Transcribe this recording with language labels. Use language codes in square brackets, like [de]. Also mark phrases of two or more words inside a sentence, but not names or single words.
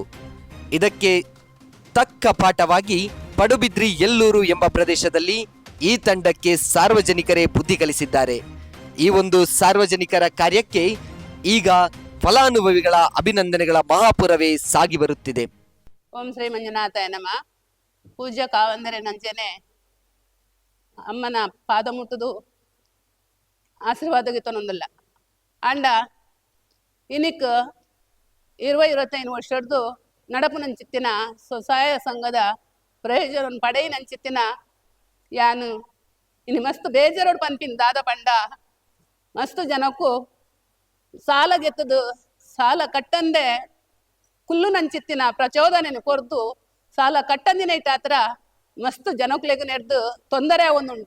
[kn] ಇದಕ್ಕೆ ತಕ್ಕ ಪಾಠವಾಗಿ ಪಡುಬಿದ್ರಿ ಎಲ್ಲೂರು ಎಂಬ ಪ್ರದೇಶದಲ್ಲಿ ಈ ತಂಡಕ್ಕೆ ಸಾರ್ವಜನಿಕರೇ ಬುದ್ಧಿ ಕಲಿಸಿದ್ದಾರೆ. ಈ ಒಂದು ಸಾರ್ವಜನಿಕರ ಕಾರ್ಯಕ್ಕೆ ಈಗ ಫಲಾನುಭವಿಗಳ ಅಭಿನಂದನೆಗಳ ಮಹಾಪುರವೇ ಸಾಗಿ ಬರುತ್ತಿದೆ. [sa] ಓಂ ಶ್ರೀ ಮಂಜುನಾಥಾಯ ನಮ. [tcy] ಪೂಜ್ಯ ಕಾವಂದರೆ ನಂಜನೆ ಅಮ್ಮನ ಪಾದ ಮುಟ್ಟುದು ಆಶೀರ್ವಾದಗಿತ್ತನೊಂದಿಲ್ಲ ಅಂಡ ಇನಿಕ್ 20-25 ವರ್ಷದ್ದು ನಡಪು ನಂಚಿತ್ತಿನ ಸ್ವಸಹಾಯ ಸಂಘದ ಪ್ರಯೋಜನ ಪಡೆಯಿ ನಂಚಿತ್ತಿನ ಯಾನು ಇನ್ನು ಮಸ್ತ್ ಬೇಜಾರೋಡು ಪನ್ಪಿನ ದಾದ ಪಂಡ ಮಸ್ತ್ ಜನಕ್ಕೂ ಸಾಲ ಗೆತ್ತದು ಸಾಲ ಕಟ್ಟಂದೆ ಕುಲ್ಲು ನಂಚಿತ್ತಿನ ಪ್ರಚೋದನೆ ಕೊರ್ದು ಸಾಲ ಕಟ್ಟಂದಿನ ಇಟ್ಟಾತ್ರ ಮಸ್ತ್ ಜನಕ್ಲೆಗ್ ನೆಡ್ದು ತೊಂದರೆ ಒಂದುಂಡು.